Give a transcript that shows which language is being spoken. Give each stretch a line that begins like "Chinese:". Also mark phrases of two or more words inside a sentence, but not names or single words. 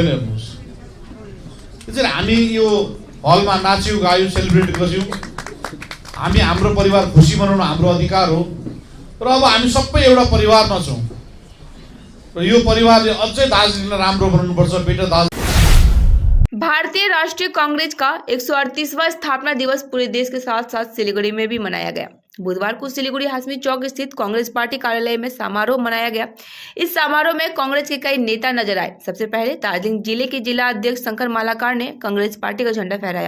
Nepali: हेर्नुहोस्, त्यसैले हामी यो हलमा नाच्यौँ, गायौँ, सेलिब्रेट गर्यौँ। हामी हाम्रो परिवार खुसी बनाउनु हाम्रो अधिकार हो। र अब हामी सबै एउटा परिवारमा छौँ र यो परिवारले अझै दार्जिलिङलाई राम्रो बनाउनुपर्छ। बेटर
Hindi: भारतीय राष्ट्रीय कांग्रेस का 138वां स्थापना दिवस पूरे देश के साथ साथ सिलीगुड़ी में भी मनाया गया। बुधवार को सिलीगुड़ी हाशमी चौक स्थित कांग्रेस पार्टी कार्यालय में समारोह मनाया गया। इस समारोह में कांग्रेस के कई नेता नजर आए। सबसे पहले दार्जिलिंग जिले के जिला अध्यक्ष शंकर मालाकार ने कांग्रेस पार्टी का झंडा फहराया।